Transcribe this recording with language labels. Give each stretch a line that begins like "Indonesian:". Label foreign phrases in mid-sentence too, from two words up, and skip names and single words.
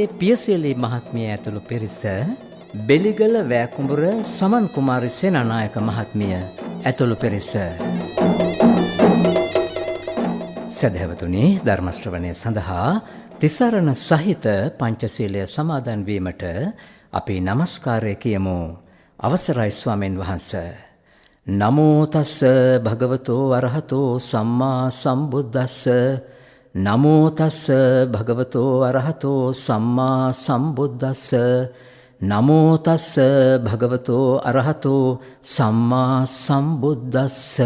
Sinhala: පියසේලි මහත්මිය ඇතුළු පිරිස බෙලිගල වෑකුඹුර සමන් කුමාරි සේනානායක මහත්මිය ඇතුළු පිරිස සදහැවතුනි ධර්ම ශ්‍රවණය සඳහා තිසරණ සහිත පංචශීලය සමාදන් වීමට අපි නමස්කාරය කියමු. අවසරයි ස්වාමීන් වහන්ස.
Pali: නමෝ තස්ස භගවතෝ අරහතෝ සම්මා සම්බුද්දස්ස. නමෝ තස්ස භගවතෝ අරහතෝ සම්මා සම්බුද්දස්ස. නමෝ තස්ස භගවතෝ අරහතෝ සම්මා සම්බුද්දස්ස.